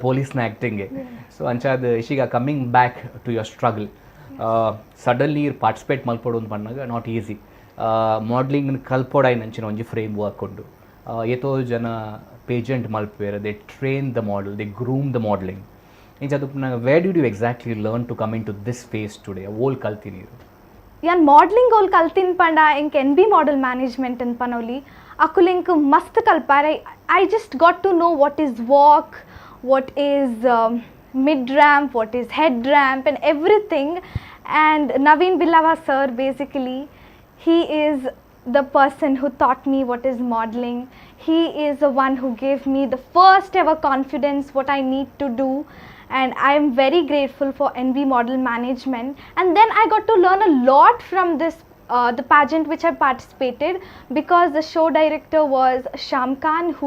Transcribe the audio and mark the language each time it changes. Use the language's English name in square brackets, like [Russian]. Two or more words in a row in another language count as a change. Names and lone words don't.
[Tulu] ಪೊಲೀಸ್ನ ಆ್ಯಕ್ಟಿಂಗೆ ಸೊ ಅಂಚಾದ ಇಶಿಗ [English] coming back to your struggle suddenly [Tulu] ಇರ್ ಪಾರ್ಟಿಸಿಪೇಟ್ ಮಲ್ಪೊಡು ಪನ್ನಾಗ [English] not easy modeling [Tulu] ಕಲ್ಪೊಡಾಯ್ ನಂಚಿನ ಒಂಜಿ [English] frame work [Tulu] ಉಂಡು ಏತೋ ಜನ ಪೇಜೆಂಟ್ ಮಲ್ಪುವೆರ್ [English] they train the model they groom the modeling [Tulu] ಇಂಚ ಅದು [English] where did you exactly learn to come in to this phase today [Tulu] ಓಲ್ ಕಲ್ತೀನಿ ಯಾನ್ ಮಾಡಲಿಂಗ್ ಓಲ್ ಕಲ್ತಿನ್ ಪಂಡ ಇಂಕ್ NB ಮಾಡೆಲ್ ಮ್ಯಾನೇಜ್ಮೆಂಟ್ ಅಂತ ಪನೋಲಿ ಅಕುಲಿಂಕ್ ಮಸ್ತ್ ಕಲ್ಪಾರೆ [English] I just got to know what is walk what is mid ramp what is head ramp and everything and Naveen Billava sir basically he is the person who taught me what is modeling. He is the one who gave me the first ever confidence what I need to do, and I am very grateful for NB Model Management. And then I got to learn a lot from this the pageant which I participated, because the show director was Sham Khan, who